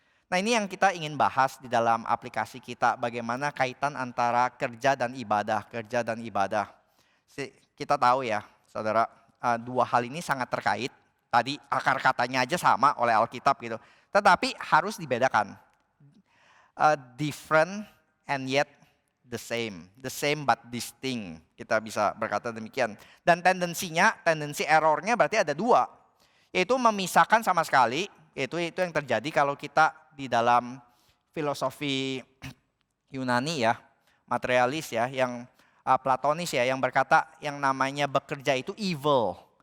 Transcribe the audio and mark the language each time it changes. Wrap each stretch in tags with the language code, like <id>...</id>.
<id>Nah ini yang kita ingin bahas di dalam aplikasi kita, bagaimana kaitan antara kerja dan ibadah, kerja dan ibadah. Kita tahu ya saudara, dua hal ini sangat terkait. Tadi akar katanya aja sama oleh Alkitab gitu. Tetapi harus dibedakan.</id> <en>Different and yet the same but distinct.</en> <id>Kita bisa berkata demikian. Dan tendensi errornya berarti ada dua. Yaitu memisahkan sama sekali, itu yang terjadi kalau kita di dalam filosofi Yunani ya, materialis ya, yang Platonis ya, yang berkata yang namanya bekerja itu evil.</id>